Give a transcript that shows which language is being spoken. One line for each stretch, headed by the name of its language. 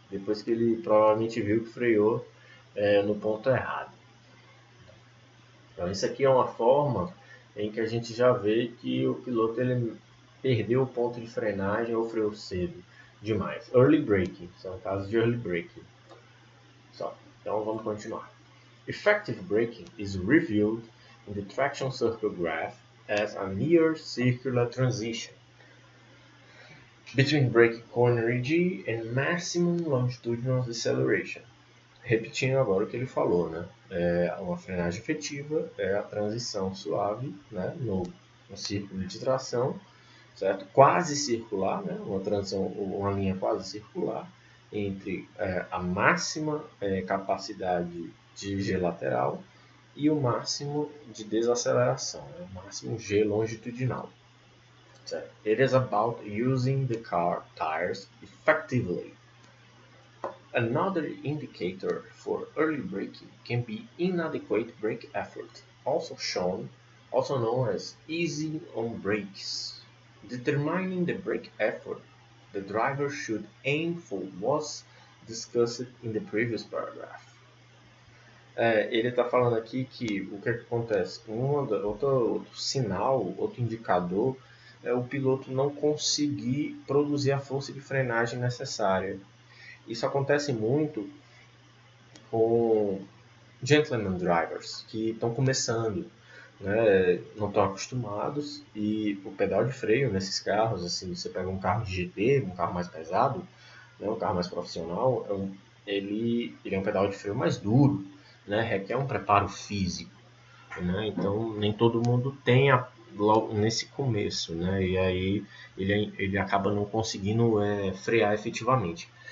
Portuguese: Depois que ele provavelmente viu que freou no ponto errado. Então isso aqui é uma forma em que a gente já vê que o piloto ele perdeu o ponto de frenagem ou freou cedo demais. Early braking, são casos de early braking. Então vamos continuar.
English: Effective braking is revealed in the traction circle graph as a near circular transition between brake corner G and maximum longitudinal deceleration.
Portuguese: Repetindo agora o que ele falou, né? Uma frenagem efetiva é a transição suave, né? no círculo de tração, certo? Quase circular, né? Uma linha quase circular entre a máxima capacidade de G lateral e o máximo de desaceleração, né? O máximo G longitudinal. Certo?
English: It is about using the car tires effectively. Another indicator for early braking can be inadequate brake effort, also known as easing on brakes. Determining the brake effort the driver should aim for was discussed in the previous paragraph.
Portuguese: Ele está falando aqui que o que acontece? Outro sinal, outro indicador é o piloto não conseguir produzir a força de frenagem necessária. Isso acontece muito com gentleman drivers que estão começando, né, não estão acostumados, e o pedal de freio nesses carros, assim, você pega um carro de GT, um carro mais pesado, né, um carro mais profissional, ele é um pedal de freio mais duro, né, requer um preparo físico, né, então nem todo mundo tem logo nesse começo, né, e aí ele acaba não conseguindo frear efetivamente.